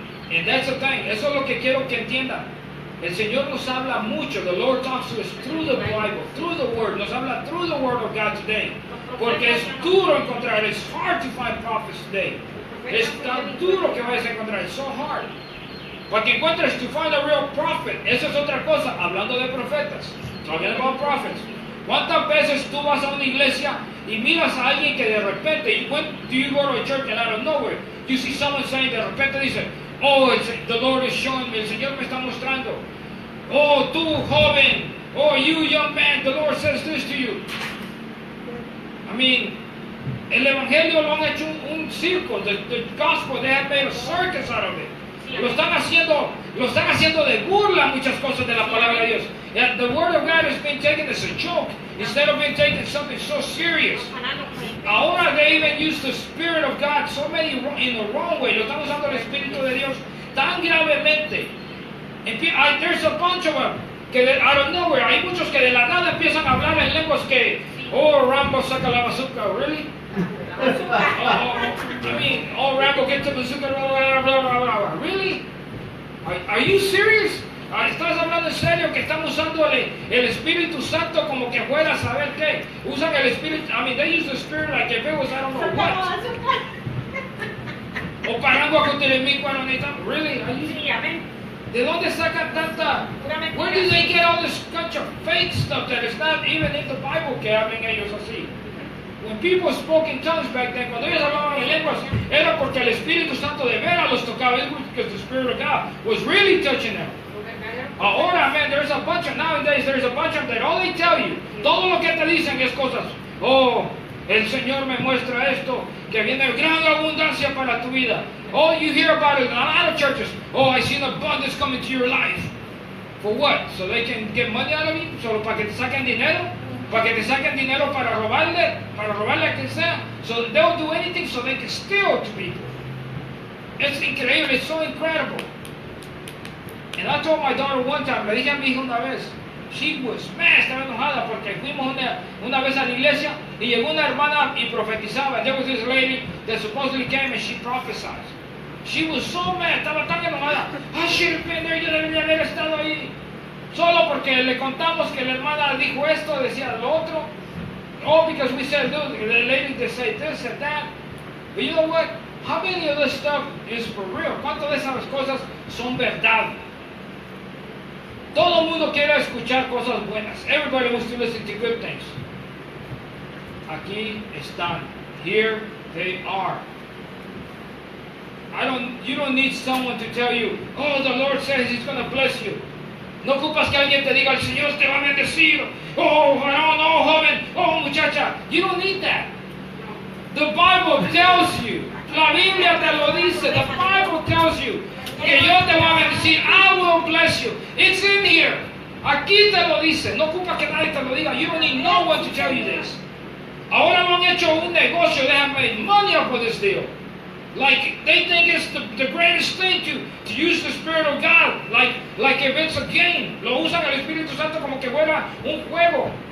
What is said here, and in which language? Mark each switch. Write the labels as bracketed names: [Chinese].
[English] And that's the thing. [Spanish] Eso es lo que quiero que entiendan. El Señor nos habla mucho. [English] The Lord talks to us through the Bible, through the Word. [Spanish] Nos habla [English] through the Word of God today. [Spanish] Porque es duro encontrar. [English] It's hard to find prophets today. [Spanish] Es tan duro que vayas a encontrar. [English] It's so hard. [Spanish] Para que encuentres [English] to find a real prophet. [Spanish] Eso es otra cosa. Hablando de profetas. [English] Talking about prophets. [Spanish] ¿Cuántas veces tú vas a una iglesia y miras a alguien que de repente, [English] do you go to a church and out of nowhere, you see someone saying, [Spanish] de repente dice, [English] oh, the Lord is showing me, [Spanish] el Señor me está mostrando. Oh, tú joven, [English] oh, you young man, the Lord says this to you. I mean, [Spanish] el evangelio lo han hecho un circo, [English] the gospel, they have made a circus out of it. [Spanish] Lo están haciendo de burla muchas cosas de la palabra de Dios. [English] Yeah, the word of God has been taken as a joke instead of being taken as something so serious. [Spanish] Ahora [English] they even use the Spirit of God so many in the wrong way. [Spanish] Lo están usando el Espíritu de Dios tan gravemente. [English] There's a bunch of them [Spanish] que [English] out of nowhere, [Spanish] hay muchos que de la nada empiezan a hablar en lenguas que, oh, Rambo saca la bazooka, [English] really? I mean, oh, Rambo get the bazooka, blah, blah, blah, blah. Really? Are you serious? [Spanish] ¿Estás hablando en serio que están usando el Espíritu Santo como que fuera a saber qué? Usan el Espíritu, [English] I mean, they use the Spirit like if it was, I don't know what. O parangua con telemico, really? Are you? [Spanish] Sí, amén. ¿De dónde sacan tanta? [English] Where do they get all this bunch of fake stuff that is not even in the Bible [Spanish] que hablen ellos así? [English] When people spoke in tongues back then, [Spanish] cuando ellos hablaban en lenguas, era porque el Espíritu Santo de veras los tocaba. [English] It was because the Spirit of God was really touching them. [Spanish] Ahora, [English] man, nowadays there's a bunch of that all they tell you, [Spanish] todo lo que te dicen es cosas, oh, el Señor me muestra esto, que viene gran abundancia para tu vida. [English] Oh, you hear about it in a lot of churches. Oh, I see an abundance coming to your life. For what? So they can get money out of you? [Spanish] Solo para que te saquen dinero? Para que te saquen dinero para robarle a quien sea? [English] So they'll do anything so they can steal to people. [Spanish] Es increíble, [English] it's so incredible. And I told my daughter one time, [Spanish] le dije a mi hija una vez, [English] she was mad, [Spanish] estaba enojada porque fuimos una vez a la iglesia y llegó una hermana y profetizaba. [English] There was this lady that supposedly came and she prophesied. She was so mad, [Spanish] estaba tan enojada. [English] I should have been there, [Spanish] yo debería haber estado ahí. Solo porque le contamos que la hermana dijo esto, decía lo otro. [English] Oh, because we said, look, the lady that said this and that. But you know what? How many of this stuff is for real? [Spanish] ¿Cuántas de esas cosas son verdad? Todo el mundo quiere escuchar cosas buenas. [English] Everybody wants to listen to good things. [Spanish] aquí están. [English] Here they are. You don't need someone to tell you, oh, the Lord says He's going to bless you. [Spanish] No ocupas que alguien te diga, el Señor te va a bendecir. Oh, no, joven. Oh, muchacha. [English] You don't need that. The Bible tells you. La Biblia te lo dice. The Bible tells you [Spanish] que yo te voy a bendecir. [English] I will bless you. It's in here. [Spanish] Aquí te lo dice. No ocupa que nadie te lo diga. [English] You don't need no one to tell you this. [Spanish] Ahora lo han hecho un negocio. [English] They have made money off of this deal. Like they think it's the greatest thing to use the Spirit of God, like if it's a game. [Spanish] Lo usan el Espíritu Santo como que fuera un juego.